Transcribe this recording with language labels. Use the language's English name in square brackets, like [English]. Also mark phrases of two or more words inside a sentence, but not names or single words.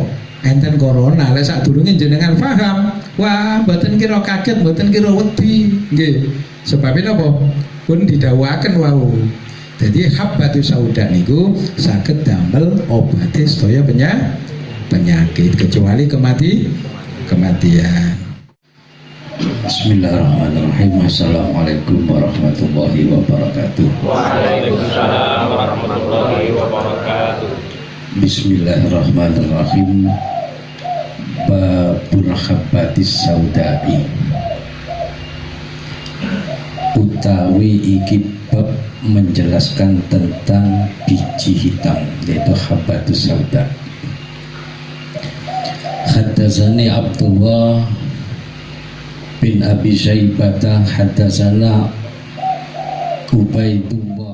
[Javanese] Enten corona, lek sadurunge jenengan paham, wah mboten kira kaget, mboten kira wedi, nggih. Sebab napa? Pun didhawuhaken wau. Jadi habbatus sauda niku saged damel obate sedaya [Indonesian] penyakit kecuali kematian. [Arabic] بسم الله الرحمن الرحيم. السلام عليكم ورحمة الله وبركاته. وعليكم السلام ورحمة الله وبركاته. بسم الله الرحمن الرحيم. باب الحبة السوداء. [Javanese] Utawi iki bab [Indonesian] menjelaskan tentang biji hitam, yaitu habbatus sauda. [Arabic] حدثني عبد الله بن أبي شيبة حدثنا عبيد الله.